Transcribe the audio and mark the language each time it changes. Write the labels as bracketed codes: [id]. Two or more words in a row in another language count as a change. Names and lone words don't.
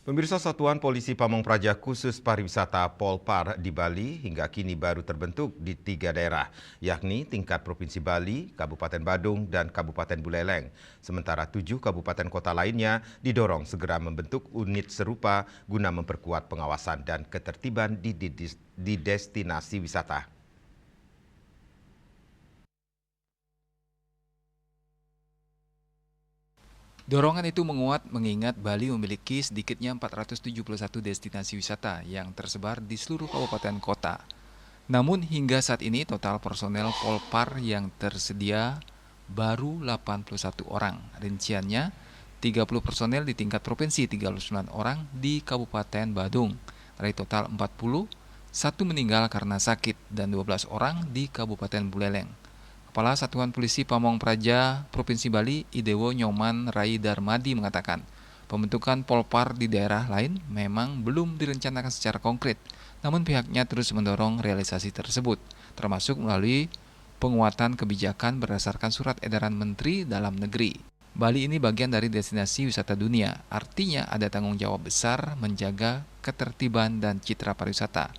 [id] Pemirsa, Satuan Polisi Pamong Praja khusus pariwisata Polpar di Bali hingga kini baru terbentuk di 3 daerah, yakni tingkat Provinsi Bali, Kabupaten Badung, dan Kabupaten Buleleng. Sementara 7 kabupaten kota lainnya didorong segera membentuk unit serupa guna memperkuat pengawasan dan ketertiban di destinasi wisata. Dorongan itu menguat mengingat Bali memiliki sedikitnya 471 destinasi wisata yang tersebar di seluruh kabupaten kota. Namun hingga saat ini total personel Polpar yang tersedia baru 81 orang. Rinciannya 30 personel di tingkat provinsi, 39 orang di Kabupaten Badung. Dari total 40, 1 meninggal karena sakit dan 12 orang di Kabupaten Buleleng. Kepala Satuan Polisi Pamong Praja Provinsi Bali, Idewo Nyoman Rai Darmadi mengatakan, pembentukan Polpar di daerah lain memang belum direncanakan secara konkret, namun pihaknya terus mendorong realisasi tersebut, termasuk melalui penguatan kebijakan berdasarkan surat edaran Menteri Dalam Negeri. Bali ini bagian dari destinasi wisata dunia, artinya ada tanggung jawab besar menjaga ketertiban dan citra pariwisata.